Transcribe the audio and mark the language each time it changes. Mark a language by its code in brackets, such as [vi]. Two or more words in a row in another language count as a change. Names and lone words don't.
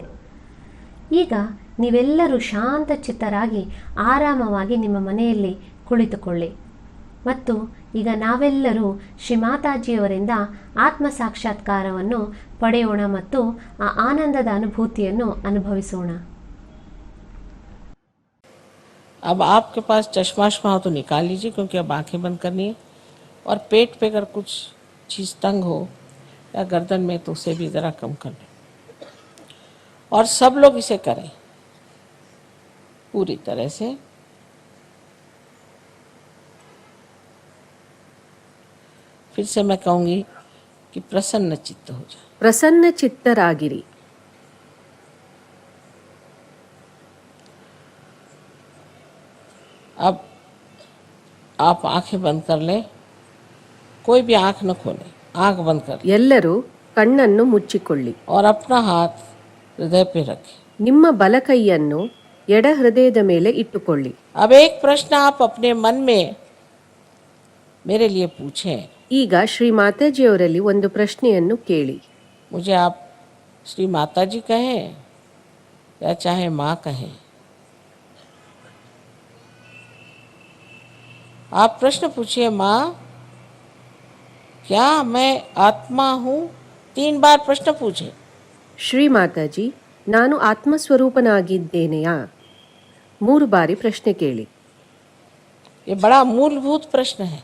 [kn] ಈಗ ನೀವೆಲ್ಲರೂ ಶಾಂತಚಿತ್ತರಾಗಿ ಆರಾಮವಾಗಿ ನಿಮ್ಮ ಮನೆಯಲ್ಲಿ ಕುಳಿತುಕೊಳ್ಳಿ ಮತ್ತು ಈಗ ನಾವೆಲ್ಲರೂ ಶ್ರೀಮಾತಾಜಿಯವರಿಂದ ಆತ್ಮ ಸಾಕ್ಷಾತ್ಕಾರವನ್ನು ಪಡೆಯೋಣ ಮತ್ತು ಆ ಆನಂದದ ಅನುಭೂತಿಯನ್ನು ಅನುಭವಿಸೋಣ. [hi] अब आपके पास चश्मा हो तो निकाल लीजिए, क्योंकि अब आंखें बंद करनी है. और पेट पे अगर कुछ चीज़ तंग हो या गर्दन में तो उसे भी ज़रा कम कर लें. और सब लोग इसे करें पूरी तरह से. फिर से मैं कहूँगी कि प्रसन्न चित्त हो जाए. [kn] ಪ್ರಸನ್ನ ಚಿತ್ತರಾಗಿರಿ. [hi] अब आप आंखें बंद कर लें. कोई भी आंख न खोले, आंख बंद कर लें. [kn] ಎಲ್ಲರೂ ಕಣ್ಣನ್ನು ಮುಚ್ಚಿಕೊಳ್ಳಿ. [hi] और अपना हाथ हृदय पे रखें. [kn] ನಿಮ್ಮ ಬಲಕೈಯನ್ನು ಎಡ ಹೃದಯದ ಮೇಲೆ ಇಟ್ಟುಕೊಳ್ಳಿ. [hi] अब एक प्रश्न आप अपने मन में मेरे लिए पूछें. [kn] ಈಗ ಶ್ರೀ ಮಾತಾಜಿಯವರಲ್ಲಿ ಒಂದು ಪ್ರಶ್ನೆಯನ್ನು ಕೇಳಿ. [hi] मुझे आप श्री माता जी कहें या चाहे माँ कहें. आप प्रश्न पूछिए, माँ क्या मैं आत्मा हूँ? 3 बार प्रश्न पूछे. [kn] ಶ್ರೀ ಮಾತಾಜಿ, ನಾನು ಆತ್ಮಸ್ವರೂಪನಾಗಿದ್ದೇನೆಯಾ? 3 ಬಾರಿ ಪ್ರಶ್ನೆ ಕೇಳಿ. [hi] ये बड़ा मूलभूत प्रश्न है.